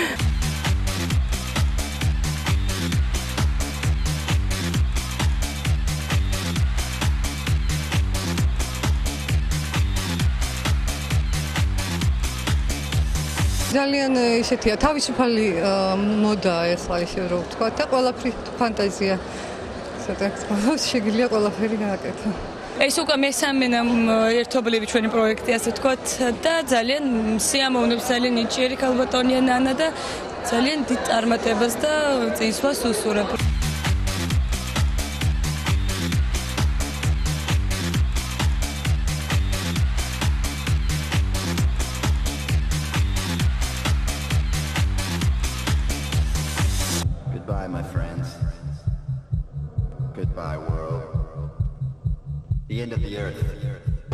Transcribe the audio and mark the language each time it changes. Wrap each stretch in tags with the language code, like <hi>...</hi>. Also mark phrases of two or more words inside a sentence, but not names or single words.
<ka>ძალიან ისეთია, თავისუფალი მოდაა ახლა ისე რომ ვთქვა და ყველაფერი ფანტაზია. შეგიძლია ყველაფერი გააკეთო. ეს უკვე მესამე ერთობლივი ჩვენი პროექტი, ასე ვთქვათ, და ძალიან სიამოვნებს, ძალიან ნიჭიერი ქალბატონია ნანა და ძალიან დიდ წარმატებას და წინსვლას უსურებ.</ka> <en>Goodbye, my friends. Goodbye, world. The end of the earth.</en>